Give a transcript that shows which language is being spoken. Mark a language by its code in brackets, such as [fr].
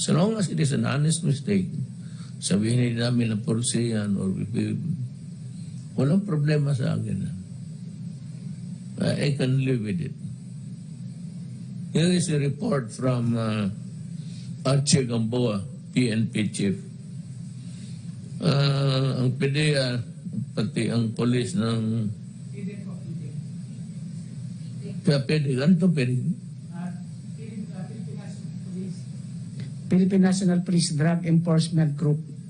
[en] So long as it is an honest mistake, [tl] sabihin namin na porsi yan or walang problema sa akin. [en] I can live with it. Here is a report from Archie Gamboa, PNP chief. [tl] Ang PDEA, pati ang polis ng PDEA, ano ito PDEA? [en] Philippine National Police Drug Enforcement Group.